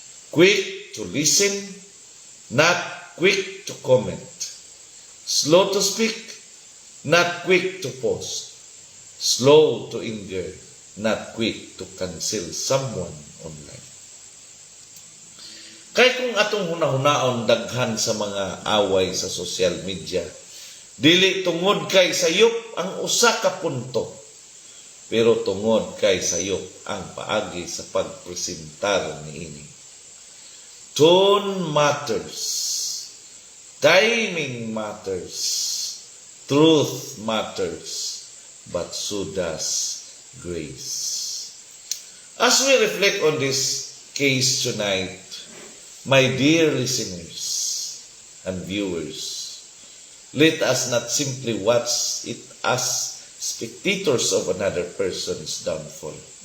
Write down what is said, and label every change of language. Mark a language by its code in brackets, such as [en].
[en] Quick to listen, not quick to comment. Slow to speak, not quick to post. Slow to anger, not quick to cancel someone online. [ceb] Kaya kung atong hunahunaon daghan sa mga away sa social media, dili tungod kay sayop ang usa ka punto, pero tungod kay sayop ang paagi sa pagpresentar niini. [en] Tone matters, timing matters, truth matters, but so does grace. As we reflect on this case tonight, my dear listeners and viewers, let us not simply watch it as spectators of another person's downfall.